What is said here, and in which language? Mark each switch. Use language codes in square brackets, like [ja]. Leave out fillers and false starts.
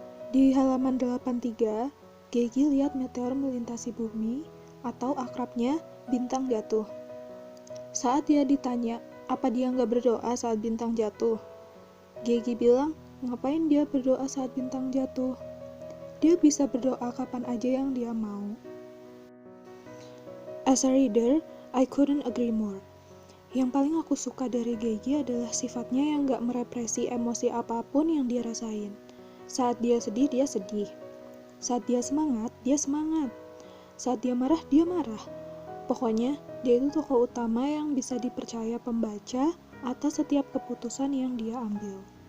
[id] Di halaman 83, Geki lihat meteor melintasi bumi, atau akrabnya, bintang jatuh. Saat dia ditanya, apa dia nggak berdoa saat bintang jatuh? Geki bilang, ngapain dia berdoa saat bintang jatuh? Dia bisa berdoa kapan aja yang dia mau. [en] As a reader, I couldn't agree more. [id] Yang paling aku suka dari Geki adalah sifatnya yang gak merepresi emosi apapun yang dia rasain. Saat dia sedih, dia sedih. Saat dia semangat, dia semangat. Saat dia marah. Pokoknya, dia itu tokoh utama yang bisa dipercaya pembaca atas setiap keputusan yang dia ambil.